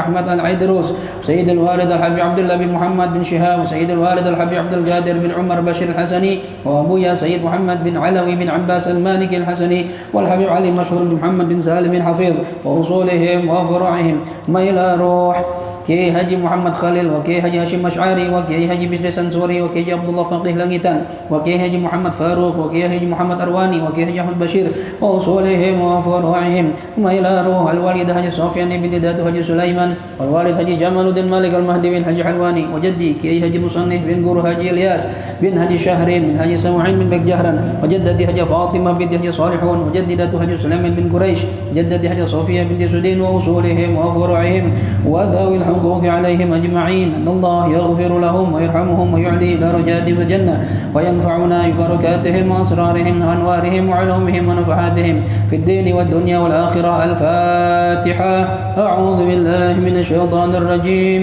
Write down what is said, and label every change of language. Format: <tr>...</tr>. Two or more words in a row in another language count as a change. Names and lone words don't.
<ar>أحمد العيدروس، سيد الوالد الحبيب عبد الله بن محمد بن شهاب، وسيد الوالد الحبيب عبد القادر بن عمر بشير الحسني، وأبويا سيد محمد بن علوي بن عباس المالكي الحسني، والحبيب علي مشهور بن محمد بن سالم بن حفيظ، وأصولهم وفروعهم، ميلا روح Kiai Haji Muhammad Khalil, wa Kiai Haji Hashim Asy'ari, wa Kiai Haji Bisri Sansuri, wa Kiai Abdullah Faqih Langitan, wa Kiai Haji Muhammad Faruq, wa Kiai Haji Muhammad Arwani, wa Kiai Haji Ahmad Bashir, وأصولهم وفروعهم، ثم إلى روح الوالد Haji Sufyan bin Dadu Haji Sulaiman, والوالد Haji Jamaluddin Malik al-Mahdi bin Haji Halwani, وجدي Kiai Haji Musannif bin Guru Haji Ilyas bin Haji Syahrin bin Haji Samu'in bin Bagjahran, وجدتي Haji Fatimah binti Haji Salihun, وجدات Haji Sulaiman bin Quraisy, jaddati Haji Sofiyah binti Sudin, وأصولهم وفروعهم وذوي الحقوق عليهم أجمعين، أن الله يغفر لهم ويرحمهم ويعلي درجاتهم في الجنة، وينفعنا ببركاتهم وأسرارهم وأنوارهم وعلومهم ونفحاتهم في الدين والدنيا والآخرة. الفاتحة. أعوذ بالله من الشيطان الرجيم.</ar>